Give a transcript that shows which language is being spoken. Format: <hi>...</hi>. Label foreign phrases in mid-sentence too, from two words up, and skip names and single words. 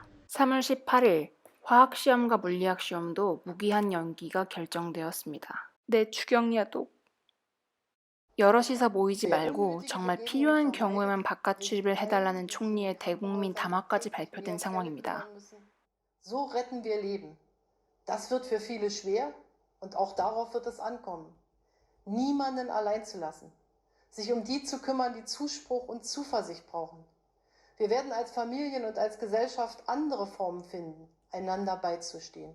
<ko>3월 18일, 화학시험과 물리학시험도 무기한 연기가 결정되었습니다. 내 주경야독. 여럿이서 모이지 말고 정말 필요한 경우에만 바깥 출입을 해달라는 총리의 대국민 담화까지 발표된 상황입니다.</ko> <de>So retten wir Leben. Das wird für viele schwer und auch darauf wird es ankommen. Niemanden allein zu lassen. Sich die zu kümmern, die Zuspruch und Zuversicht brauchen. Wir werden als Familien und als Gesellschaft andere Formen finden, einander beizustehen.</de>